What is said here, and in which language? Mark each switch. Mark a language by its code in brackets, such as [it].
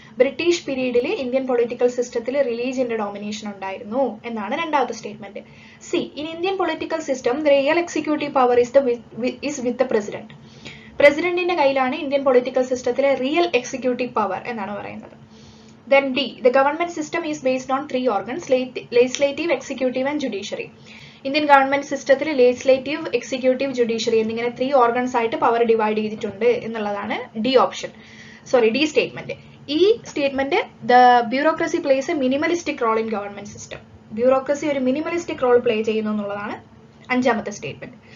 [ml] British പീരീഡിൽ Indian political സിസ്റ്റത്തിൽ റിലീജിയന്റെ domination ഉണ്ടായിരുന്നു എന്നാണ് രണ്ടാമത്തെ statement. [en] C, in Indian political system the real executive power is with the president. [ml] പ്രസിഡന്റിന്റെ കയ്യിലാണ് ഇന്ത്യൻ പൊളിറ്റിക്കൽ സിസ്റ്റത്തിലെ റിയൽ എക്സിക്യൂട്ടീവ് പവർ എന്നാണ് പറയുന്നത്. [en] Then D, the government system is based on 3 organs, legislative, executive and judiciary. [ml] Indian government സിസ്റ്റത്തിൽ legislative, executive, judiciary എന്നിങ്ങനെ 3 organs ആയിട്ട് power divide ചെയ്തിട്ടുണ്ട് എന്നുള്ളതാണ് ഡി സ്റ്റേറ്റ്മെന്റ്. [en] ഈ statement, the bureaucracy plays a minimalistic role in government system. [ml] Bureaucracy ഒരു minimalistic role play ചെയ്യുന്നു എന്നുള്ളതാണ് അഞ്ചാമത്തെ സ്റ്റേറ്റ്മെന്റ്.